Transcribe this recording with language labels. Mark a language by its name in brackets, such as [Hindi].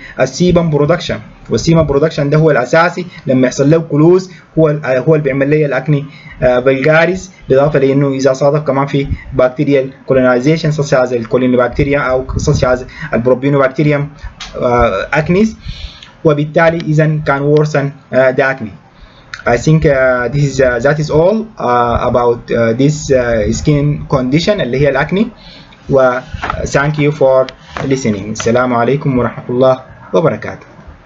[Arabic] السيبم برودكشن، والسيبم برودكشن ده هو الاساسي لما يحصل له كلوز هو اللي بيعمل لي الاكني فالجاريس، بالاضافه لانه اذا صادف كمان في بكتيريال كولونايزيشن سوسياز الكولينوبكتيريا او سوسياز البروبينوبكتيريوم اكنيس، وبالتالي اذا كان ورسن ذا اكني. [English] I think this is that is all about this skin condition [Arabic] اللي هي الأكني. و [English] thank you for listening. [Arabic] السلام عليكم ورحمة الله وبركاته.